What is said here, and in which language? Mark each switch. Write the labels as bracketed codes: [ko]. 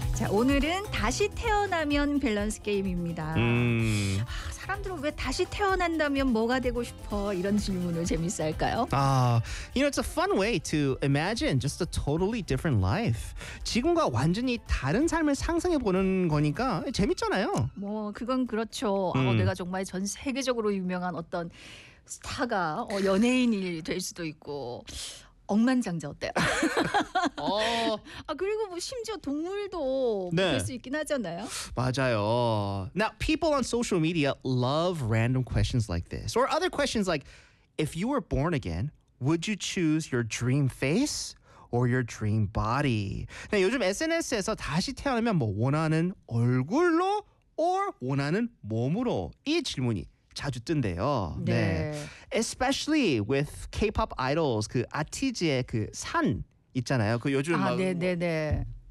[ko] 오늘은 다시 태어나면 밸런스 게임입니다. 사람들은 왜 다시 태어난다면 뭐가 되고 싶어? 이런 질문을 재밌어 할까요? [en] You know, it's a fun way to imagine just a totally different life. [ko] 지금과 완전히 다른 삶을 상상해 보는 거니까 재밌잖아요. 뭐 그건 그렇죠. 내가 정말 전 세계적으로 유명한 어떤 스타가 연예인이 될 수도 있고 억만장자 어때요? 그리고 심지어 동물도 네. 볼 수 있긴 하잖아요. 맞아요. [en] Now, people on social media love random questions like this. Or other questions like, if you were born again, would you choose your dream face or your dream body? [ko] 네, 요즘 SNS에서 다시 태어나면 원하는 얼굴로 or 원하는 몸으로 이 질문이 자주 뜬대요. 네. 네. [en] Especially with K-pop idols, [ko] 그 아티즈의 그 산 있잖아요. 그 요즘 네.